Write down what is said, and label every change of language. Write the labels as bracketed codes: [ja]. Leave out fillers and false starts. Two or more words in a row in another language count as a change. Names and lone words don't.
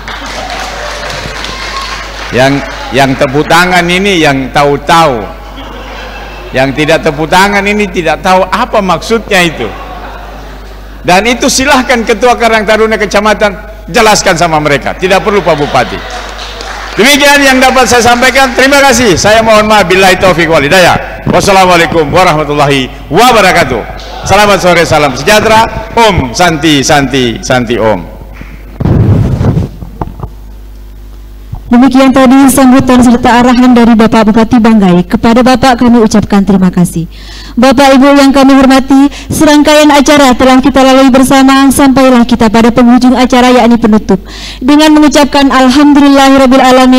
[id] Yang tepuk tangan ini yang tahu-tahu, yang tidak tepuk tangan ini tidak tahu apa maksudnya itu. Dan itu silahkan Ketua Karang Taruna Kecamatan jelaskan sama mereka, tidak perlu Pak Bupati. Demikian yang dapat saya sampaikan. Terima kasih. Saya mohon maaf. [ar] بالله التوفيق والهداية. والسلام عليكم ورحمة الله وبركاته. [id] Selamat sore, salam sejahtera. [sa] ॐ शान्ति शान्ति शान्ति ॐ. [id] Demikian tadi sambutan serta arahan dari Bapak Bupati Banggai. Kepada Bapak kami ucapkan terima kasih. Bapak Ibu yang kami hormati, serangkaian acara telah kita lalui bersama, sampailah kita pada penghujung acara, yakni penutup, dengan mengucapkan alhamdulillahirrabbilalamin.